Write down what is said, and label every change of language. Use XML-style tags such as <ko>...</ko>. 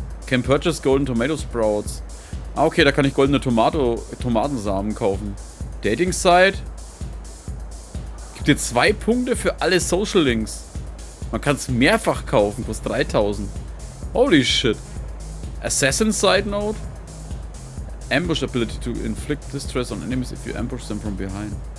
<en>Can purchase Golden Tomato Sprouts.</en> <de>Ah, okay, da kann ich goldene Tomatensamen kaufen. Dating Site. Gibt dir 2 Punkte für alle Social Links. Man kann es mehrfach kaufen, kostet 3000.</de> <en>Holy shit. Assassin Side Note. Ambush Ability to inflict distress on enemies if you ambush them from behind.</en>